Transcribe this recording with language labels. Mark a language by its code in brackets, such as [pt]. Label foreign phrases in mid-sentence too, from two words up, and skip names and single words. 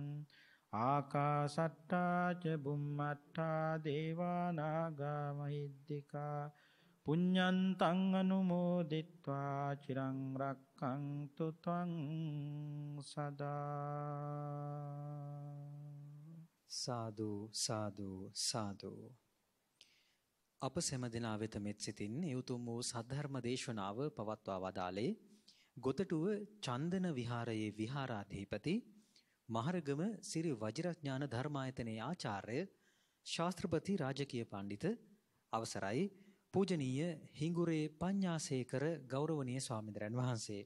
[pi] ආකාසට්ඨා ච බුම්මට්ඨා දේවා නාග මහිද්దికා පුඤ්ඤන්තං අනුමෝදිත්වා චිරං රක්ඛන්තු ත්වං සදා. සාදු සාදු සාදු. [si] අප සෑම දිනා වෙත මෙත් සිතින් යුතුම් වූ සද්ධර්ම දේශනාව පවත්වා වදාළේ ගොතටුව චන්දන විහාරයේ විහාරාධිපති මහරගම සිරි වජිරඥාන ධර්මායතනයේ ආචාර්ය ශාස්ත්‍රපති රාජකීය පඬිත අවසරයි පූජනීය හිඟුරේ පඤ්ඤාසේකර ගෞරවනීය ස්වාමීන් වහන්සේ.